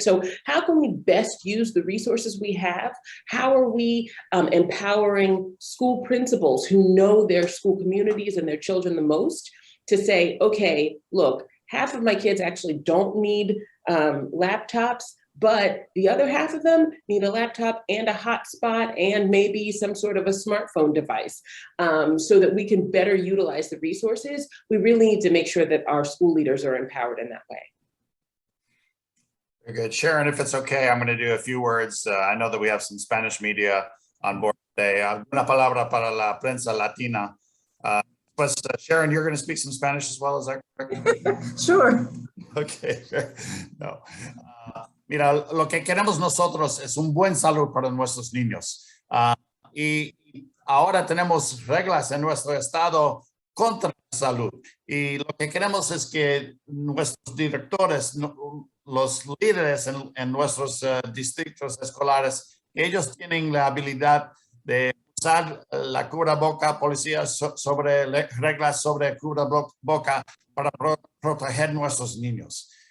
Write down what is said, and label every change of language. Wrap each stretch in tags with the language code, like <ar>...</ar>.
<en>So how can we best use the resources we have? How are we empowering school principals who know their school communities and their children the most to say, okay, look, half of my kids actually don't need laptops, but the other half of them need a laptop and a hotspot and maybe some sort of a smartphone device, so that we can better utilize the resources. We really need to make sure that our school leaders are empowered in that way. Very good. Sharon, if it's okay, I'm going to do a few words. I know that we have some Spanish media on board today.</en> <es>Una palabra para la prensa latina.</es> <en>But Sharon, you're going to speak some Spanish as well, is that correct? Sure. Okay. No.</en> <es>Mira, lo que queremos nosotros es un buen salud para nuestros niños. Y ahora tenemos reglas en nuestro estado contra la salud. Y lo que queremos es que nuestros directores, los líderes en nuestros distritos escolares, ellos tienen la habilidad de usar la cubreboca, policías sobre reglas sobre cubreboca para proteger nuestros niños.</es>